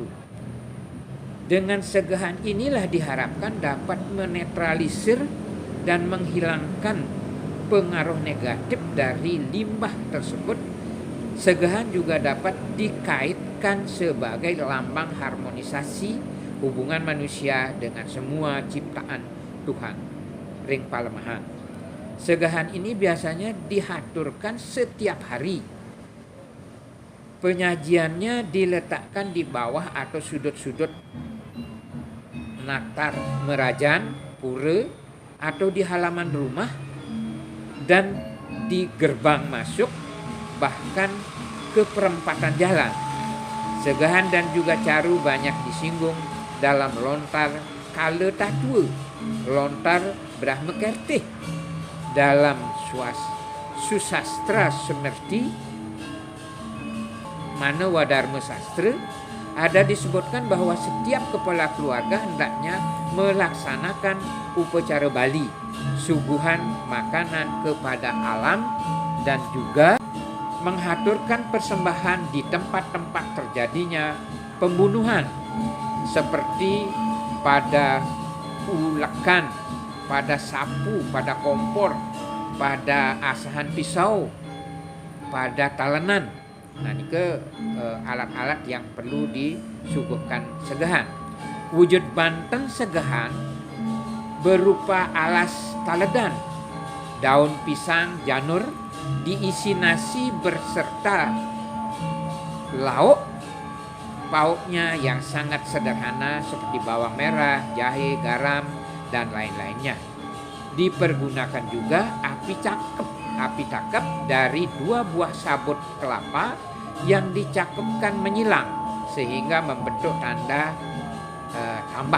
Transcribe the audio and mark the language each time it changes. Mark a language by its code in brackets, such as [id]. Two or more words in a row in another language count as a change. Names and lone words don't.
[id] Dengan segahan inilah diharapkan dapat menetralisir dan menghilangkan pengaruh negatif dari limbah tersebut. Segahan juga dapat dikaitkan sebagai lambang harmonisasi hubungan manusia dengan semua ciptaan Tuhan, [ban] ring palemahan. [id] Segahan ini biasanya dihaturkan setiap hari. Penyajiannya diletakkan di bawah atau sudut-sudut naktar merajan, pura, atau di halaman rumah dan di gerbang masuk, bahkan ke perempatan jalan. Segahan dan juga caru banyak disinggung dalam lontar kala tatua, lontar Brahma Kertih. Dalam susastra semerti Manawadharma Sastra ada disebutkan bahwa setiap kepala keluarga hendaknya melaksanakan upacara Bali, suguhan makanan kepada alam, dan juga menghaturkan persembahan di tempat-tempat terjadinya pembunuhan, seperti pada ulekan, pada sapu, pada kompor, pada asahan pisau, pada talenan. Nah, ini alat-alat yang perlu disuguhkan segahan. Wujud Banten segahan berupa alas taledan, daun pisang janur, diisi nasi berserta lauk pauknya yang sangat sederhana seperti bawang merah, jahe, garam, dan lain-lainnya. Dipergunakan juga api cakep dari 2 buah sabut kelapa yang dicakepkan menyilang sehingga membentuk tanda tambah.